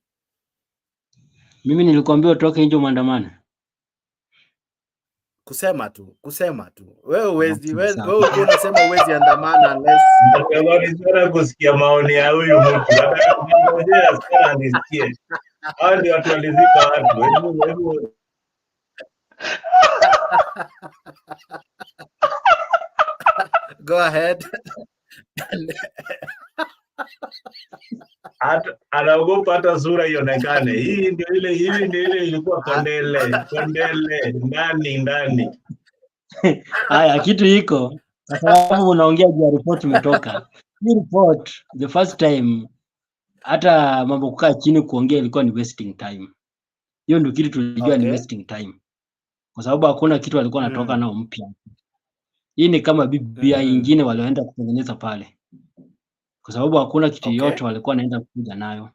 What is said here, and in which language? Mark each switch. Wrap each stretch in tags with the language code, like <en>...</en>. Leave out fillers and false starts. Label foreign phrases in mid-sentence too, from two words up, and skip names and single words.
<sw>Mimi nilikwambia utoke nje muandamane. Kusema tu. Wewe uko unasema uwezi andamana unless Ndio kusikia maoni ya huyu mtu. Ngoja sana nisikie. Hao ndio watu walizika watu. Hebu</sw> <en>go ahead.</en> <sw>Anaogopa hata sura ionekane. Hii ndio ile ilikuwa kondele ndani. Haya, kitu iko kwa sababu unaongea juu ya report imetoka. Hii report</sw> <en>the first time</en> <sw>hata mambo kukaa chini kuongea ilikuwa ni</sw> <en>wasting time.</en> <sw>Hiyo ndio kitu tulijua ni</sw> <en>wasting time.</en> <sw>Kwa sababu hakuna kitu alikuwa anatoka nao mpya. Hii ni kama BBI nyingine walioenda kutengeneza pale. Kwa sababu hakuna kitu yote walikuwa wanaenda kuja nayo.</sw>